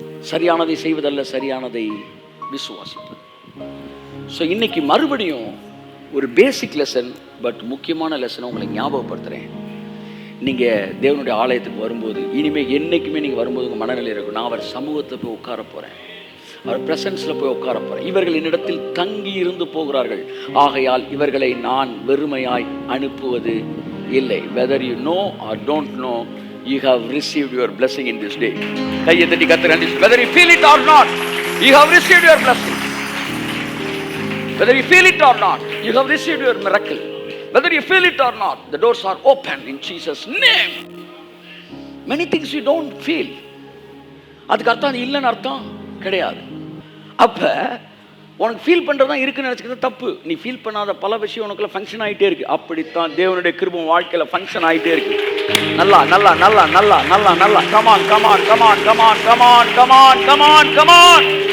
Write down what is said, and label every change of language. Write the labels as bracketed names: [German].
[Tamil] சரியானதை செய்வதல்ல, சரியானதை விசுவாசிப்பது. ஸோ இன்னைக்கு மறுபடியும் ஒரு பேசிக் லெசன், பட் முக்கியமான லெசனை உங்களுக்கு ஞாபகப்படுத்துகிறேன். நீங்கள் தேவனுடைய ஆலயத்துக்கு வரும்போது, இனிமேல் என்றைக்குமே நீங்கள் வரும்போது உங்கள் மனநிலை இருக்கும், நான் அவர் சமூகத்தை போய் உட்கார போகிறேன், அவர் பிரசன்ஸில் போய் உட்கார போகிறேன். இவர்கள் என்னிடத்தில் தங்கி இருந்து போகிறார்கள், ஆகையால் இவர்களை நான் வெறுமையாய் அனுப்புவது இல்லை. [English] Whether you know or don't know, you have received your blessing in this day. [Tamil] கையை தட்டி கர்த்தர், [English] whether you feel it or not, you have received your blessing. Whether you feel it or not, you have received your miracle. Whether you feel it or not, the doors are open in Jesus' name. Many things you don't feel, [Tamil] அதுக்கு அர்த்தம் அது இல்லைன்னு அர்த்தம் கிடையாது. அப்ப உனக்கு feel பண்றதா இருக்குன்னு நினைச்சுக்கிறது தப்பு. நீ ஃபீல் பண்ணாத பல விஷயம் உனக்குள்ள ஃபங்க்ஷன் ஆகிட்டே இருக்கு. அப்படித்தான் தேவனுடைய கிருபை வாழ்க்கையில ஃபங்க்ஷன் ஆகிட்டே இருக்கு. நல்லா நல்லா நல்லா நல்லா நல்லா நல்லா come on come on come on come on come on come on come on come on.